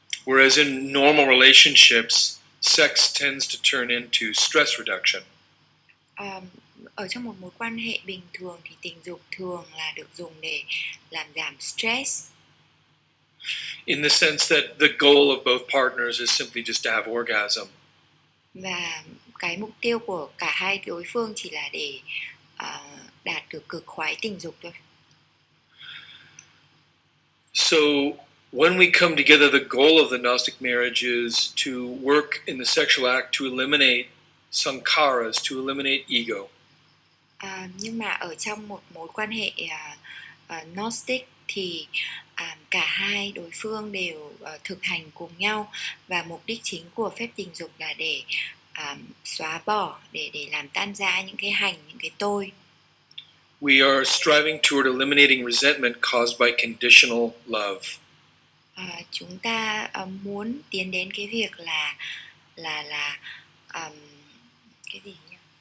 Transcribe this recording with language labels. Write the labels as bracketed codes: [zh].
[en] Whereas in normal relationships, sex tends to turn into stress reduction. [vi] Ở trong một mối quan hệ bình thường thì tình dục thường là được dùng để làm giảm stress. [en] In the sense that the goal of both partners is simply just to have orgasm. [vi] Và cái mục tiêu của cả hai đối phương chỉ là để đạt được cực khoái tình dục thôi. [en] So when we come together, the goal of the Gnostic marriage is to work in the sexual act to eliminate sankharas, to eliminate ego. [vi] Nhưng mà ở trong một mối quan hệ Gnostic thì cả hai đối phương đều thực hành cùng nhau, và mục đích chính của phép tình dục là để xóa bỏ, để làm tan rã những cái hành, những cái tôi. [en] We are striving toward eliminating resentment caused by conditional love. [vi] Chúng ta muốn tiến đến cái việc là cái gì nhỉ?